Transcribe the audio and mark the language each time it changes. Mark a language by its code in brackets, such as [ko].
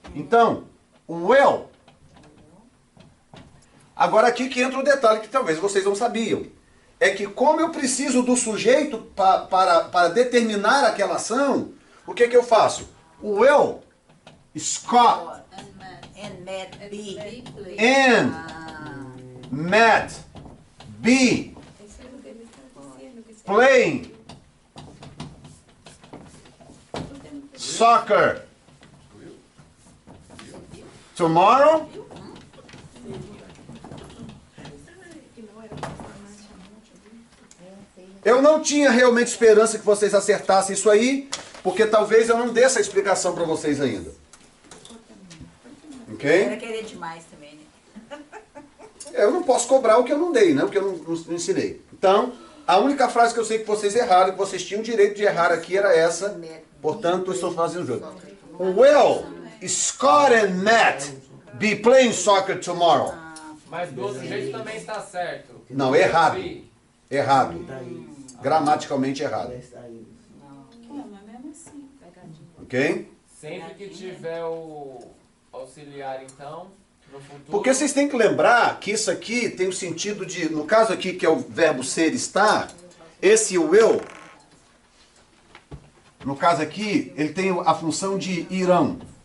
[pt] Então, o will. Agora aqui que entra o detalhe que talvez vocês não sabiam. É que como eu preciso do sujeito para determinar aquela ação, o que eu faço? [en] O will, Scott, And Matt B. and Matt be playing soccer tomorrow. [pt] Eu não tinha realmente esperança que vocês acertassem isso aí, porque talvez eu não dê essa explicação para vocês ainda. Ok? Era querer demais também, né? Eu não posso cobrar o que eu não dei, né? O que eu não ensinei. Então, a única frase que eu sei que vocês erraram, que vocês tinham direito de errar aqui, era essa. Portanto, eu estou fazendo jogo. [en] Will Scott and Matt be playing soccer tomorrow? [pt] Mas do outro jeito também está certo. Não, errado. Errado. Gramaticalmente errado. Mas mesmo assim. Ok? Sempre que tiver o auxiliar, então, no futuro... Porque vocês têm que lembrar que isso aqui tem o sentido de, no caso aqui que é o verbo ser, estar, esse will, no caso aqui, ele tem a função de irão.